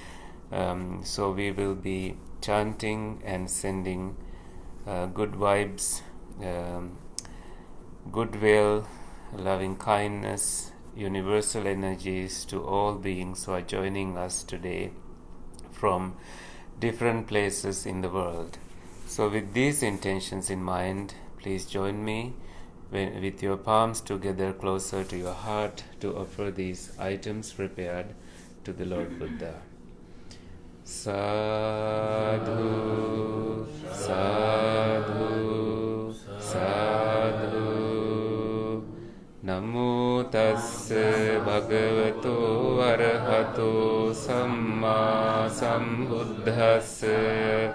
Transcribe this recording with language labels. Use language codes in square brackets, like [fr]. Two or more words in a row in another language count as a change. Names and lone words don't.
[en] So we will be chanting and sending good vibes, goodwill, loving kindness, universal energies to all beings who are joining us today from different places in the world. So with these intentions in mind, please join me with your palms together closer to your heart to offer these items prepared to the Lord Buddha. [pi] Sadhu, sadhu, sadhu. Namo tassa bhagavato arahato samma sambuddhassa.